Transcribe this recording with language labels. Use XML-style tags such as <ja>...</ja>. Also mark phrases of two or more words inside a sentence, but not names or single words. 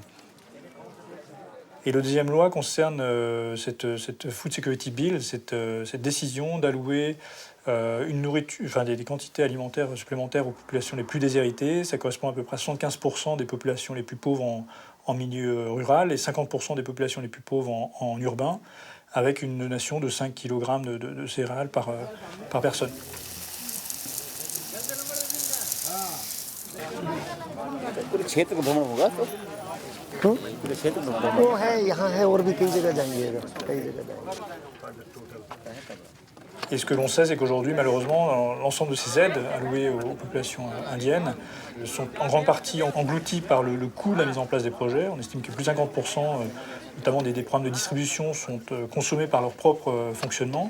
<fr>Et la deuxième loi concerne cette Food Security Bill, cette décision d'allouer une nourriture, enfin des quantités alimentaires supplémentaires aux populations les plus déshéritées. Ça correspond à peu près à 75% des populations les plus pauvres en milieu rural et 50% des populations les plus pauvres en urbain, avec une donation de 5 kg de céréales par personne.</fr> <hi>वो है यहाँ है और भी कई जगह जाएंगे कई जगह जाएंगे.</hi> <fr>Et ce que l'on sait, c'est qu'aujourd'hui, malheureusement, l'ensemble de ces aides allouées aux populations indiennes sont en grande partie englouties par le coût de la mise en place des projets. On estime que plus de 50%, notamment des programmes de distribution, sont consommés par leur propre fonctionnement.</fr>